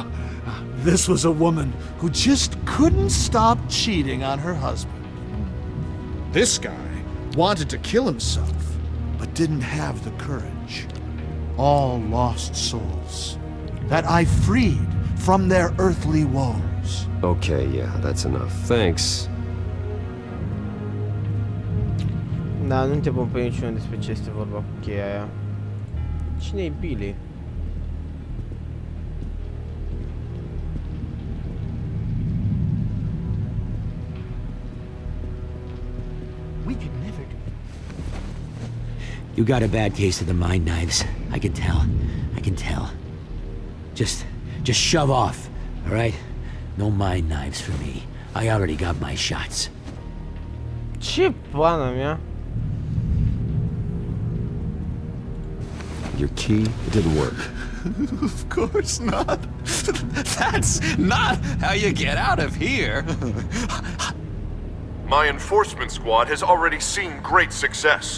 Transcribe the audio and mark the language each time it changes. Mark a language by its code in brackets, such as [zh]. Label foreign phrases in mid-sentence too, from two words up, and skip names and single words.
[en] This was a woman who just couldn't stop cheating on her husband. This guy wanted to kill himself, but didn't have the courage. All lost souls that I freed from their earthly woes. Okay, yeah, that's enough. Thanks. [ro] Da, nu te pun pe niciunul despre ce este vorba cu cheia aia. Cine-i Billy? [en] We could never do it. You got a bad case of the mind knives. I can tell. I can tell. Just shove off, all right? No mind knives for me. I already got my shots. [ro] Ce pana mea? [en] Your key, it didn't work. Of course not. That's not how you get out of here. My enforcement squad has already seen great success.